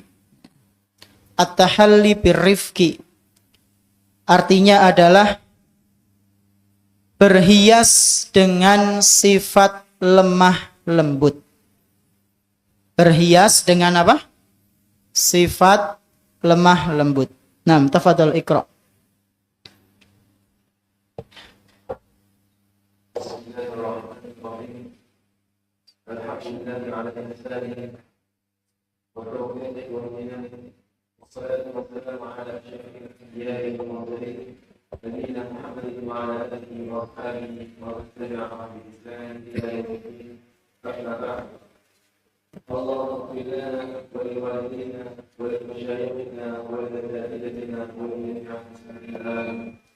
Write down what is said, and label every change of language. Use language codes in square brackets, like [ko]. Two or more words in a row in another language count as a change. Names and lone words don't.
[ar] التحلي بالرفق [id] artinya adalah berhias dengan sifat lemah lembut. Berhias dengan apa? Sifat lemah lembut. [ar] نعم، تفضل اقرأ. بسم الله الرحمن الرحيم. الحمد لله على إحسانه وتوفيقه ومننه. والصلاة والسلام على أشرف الأنبياء والمرسلين نبينا محمد وعلى آله وأصحابه ومن تبعهم بإحسان إلى يوم الدين. أما بعد. اللهم اغفر لنا ولوالدينا ولمشايخنا ولأساتذتنا ولجميع المسلمين.